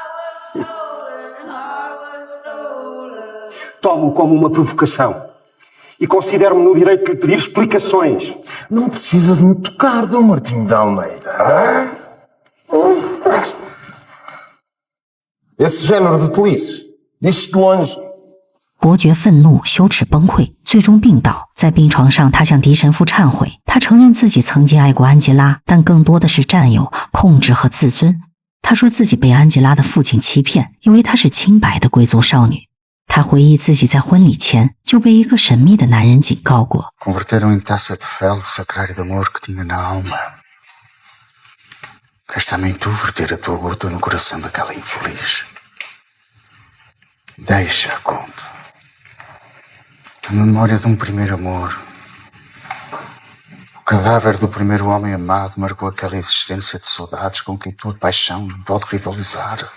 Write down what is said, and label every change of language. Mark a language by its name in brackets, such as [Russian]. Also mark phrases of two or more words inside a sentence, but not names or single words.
[Portuguese] Tomo-o como uma provocação e considero-me no direito de lhe pedir explicações. Não precisa de me tocar, Dom Martinho de Almeida. Esse género de tolice, diz-se de longe. [Chinese] 伯爵愤怒、羞耻、崩溃，最终病倒。在病床上，他向狄神父忏悔，他承认自己曾经爱过安吉拉，但更多的是占有、控制和自尊。他说自己被安吉拉的父亲欺骗，以为她是清白的贵族少女。他回忆自己在婚礼前就被一个神秘的男人警告过。 [Portuguese] Converteram em taça de fel o sacrário de amor que tinha na alma. Queres também tu verter a tua gota no coração daquela infeliz? Deixa, Conde. A memória de um primeiro amor. O cadáver do primeiro homem amado marcou aquela existência de saudades com quem tua paixão não pode rivalizar.